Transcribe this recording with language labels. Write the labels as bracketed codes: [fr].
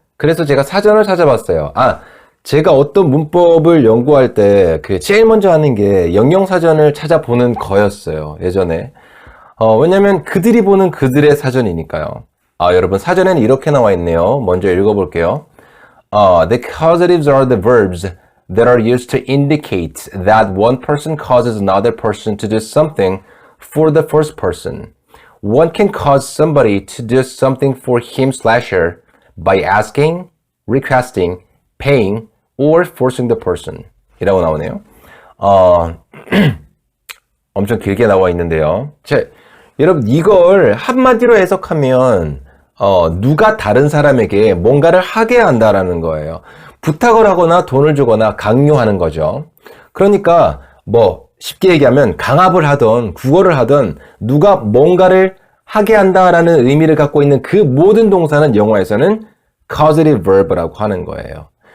[ko] 그래서 제가 사전을 찾아봤어요. 제가 어떤 문법을 연구할 때 그 제일 먼저 하는 게 영영사전을 찾아보는 거였어요. 예전에. 왜냐면 그들이 보는 그들의 사전이니까요. 여러분 사전에는 이렇게 나와 있네요. 먼저 읽어볼게요. [en] The causatives are the verbs that are used to indicate that one person causes another person to do something for the first person. One can cause somebody to do something for him/her by asking, requesting, paying, or forcing the person. [ko] 이라고 나오네요. 엄청 길게 나와 있는데요. 여러분 이걸 한마디로 해석하면 누가 다른 사람에게 뭔가를 하게 한다라는 거예요. 부탁을 하거나 돈을 주거나 강요하는 거죠. 그러니까 뭐 쉽게 얘기하면 강압을 하던 구걸을 하던 누가 뭔가를 하게 한다라는 의미를 갖고 있는 그 모든 동사는 영어에서는 causative verb라고 하는 거예요.